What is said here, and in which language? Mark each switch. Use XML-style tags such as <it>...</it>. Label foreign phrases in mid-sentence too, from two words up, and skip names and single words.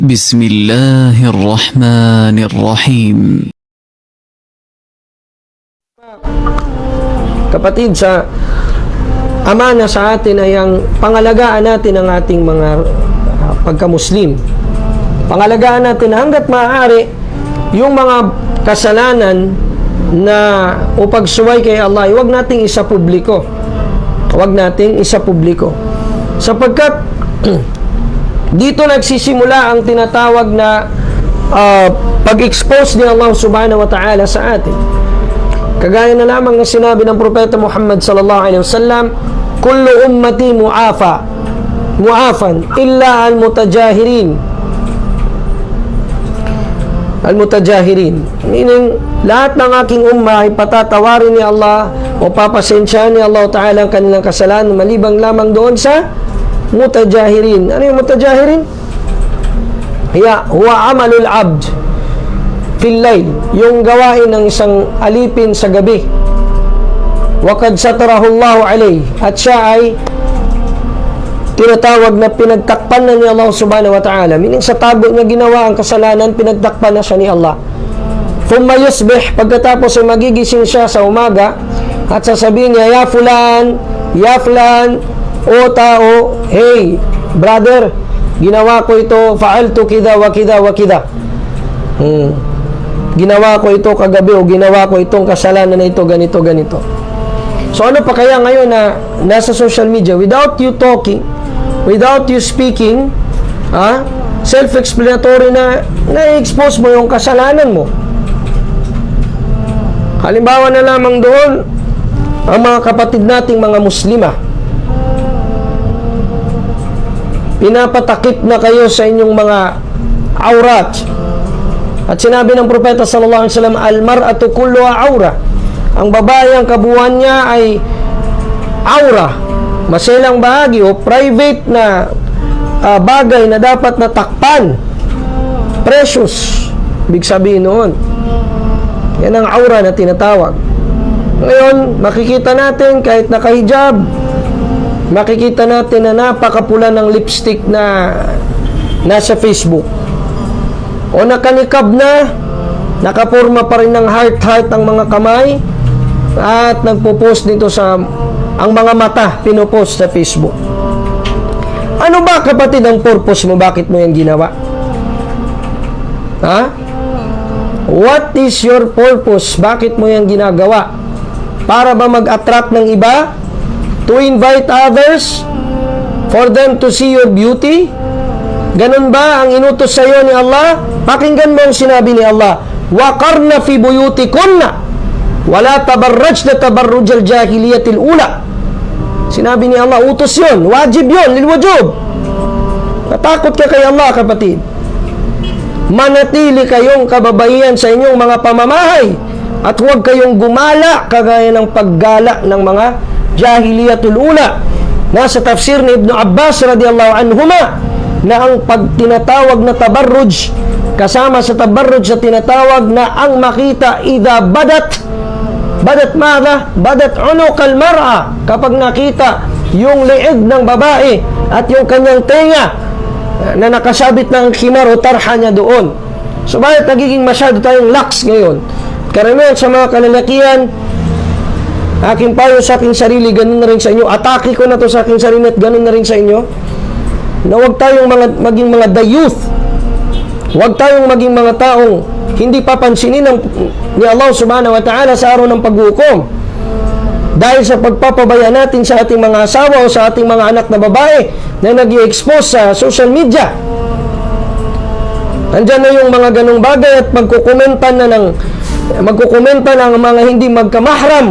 <ar>بسم الله الرحمن الرحيم.</ar> <tl>Kapatid, sa amana sa atin ay ang pangalagaan natin ang ating mga pagka-Muslim. Pangalagaan natin hanggat maaari yung mga kasalanan na o pagsuway kay Allah, huwag nating isapubliko. Huwag nating isapubliko. Sapagkat dito nagsisimula ang tinatawag na pag-expose ni</tl> <ar>الله سبحانه وتعالى</ar> <tl>sa atin. Kagaya na lamang ng sinabi ng Propeta Muhammad</tl> <ar>صلى الله عليه وسلم, كل أمتي معافى إلا المجاهرين.</ar> <tl>Al-mutajahirin, meaning lahat ng aking umma ay patatawarin ni Allah o papasensyahan ni Allah ta'ala ang kanilang kasalanan malibang lamang doon sa mutajahirin. Ano yung mutajahirin?</tl> <ar>هو عمل العبد في الليل,</ar> <tl>yung gawain ng isang alipin sa gabi.</tl> <ar>وقد ستره الله عليه,</ar> <tl>at siya ay tinatawag na pinagtakpan na ni</tl> <ar>الله سبحانه وتعالى,</ar> <tl>meaning sa tago niya ginawa ang kasalanan, pinagtakpan na siya ni Allah.</tl> <ar>ثم يصبح,</ar> <tl>pagkatapos ay magigising siya sa umaga at sasabihin niya,</tl> <ar>يا فلان,</ar> <tl>o tao,</tl> <en>hey brother,</en> <tl>ginawa ko ito,</tl> <ar>فعلت كذا وكذا وكذا,</ar> <tl>ginawa ko ito kagabi, o ginawa ko itong kasalanan na ito, ganito, ganito. So ano pa kaya ngayon na nasa</tl> <en>social media, without you talking, without you speaking, self-explanatory</en> <tl>na na-expose mo yung kasalanan mo. Halimbawa na lamang doon ang mga kapatid nating mga Muslima, pinapatakip na kayo sa inyong mga aurat. At sinabi ng Propeta</tl> <ar>صلى الله عليه وسلم, المرأة كلها عورة.</ar> <tl>Ang babae, ang kabuuan niya ay aura, maselang bahagi o private na bagay na dapat natakpan, precious, ibig sabihin noon. Yan ang aura na tinatawag. Ngayon, makikita natin kahit nakahijab, makikita natin na napakapula ng lipstick na nasa Facebook, o nakanikab na, nakapurma pa rin ng heart ang mga kamay, at nagpo-post nito sa ang mga mata, pinopost sa Facebook. Ano ba, kapatid, ang purpose mo? Bakit mo yan ginawa?</tl> <en>What is your purpose?</en> <tl>Bakit mo yan ginagawa? Para ba mag-attract ng iba?</tl> <en>To invite others for them to see your beauty?</en> <tl>Ganun ba ang inutos sa iyo ni Allah? Pakinggan mo ang sinabi ni Allah,</tl> <ar>وقرن في بيوتكن ولا تبرجن تبرج الجاهلية الأولى.</ar> <tl>Sinabi ni Allah, utos yun, wajib yun, lilwajub. Natakot ka kay Allah, kapatid. Manatili kayong kababaihan sa inyong mga pamamahay at huwag kayong gumala kagaya ng paggala ng mga</tl> <ar>الجاهلية الأولى.</ar> <tl>Nasa tafsir ni Ibn Abbas</tl> <ar>رضي الله عنهما</ar> <tl>na ang pagtinatawag na tabarruj, kasama sa tabarruj sa tinatawag na ang makita</tl> <ar>إذا بدت مادا بدت عنق المرأة,</ar> <tl>kapag nakita yung leeg ng babae at yung kanyang tenga na nakasabit ng khimar o tarha niya doon. So bakit nagiging masyado tayong lax ngayon? Karamihan sa mga kalalakihan, aking payo sa aking sarili, ganun na rin sa inyo. Atake ko na to sa aking sarili at ganun na rin sa inyo. Na huwag tayong maging mga dayuth. Huwag tayong maging mga taong hindi papansinin ni</tl> <ar>الله سبحانه وتعالى</ar> <tl>sa araw ng paghukom. Dahil sa pagpapabaya natin sa ating mga asawa o sa ating mga anak na babae na nag-i-expose sa</tl> <en>social media.</en> <tl>Andyan na yung mga ganong bagay at magkukomenta ng mga hindi magkamahram.</tl>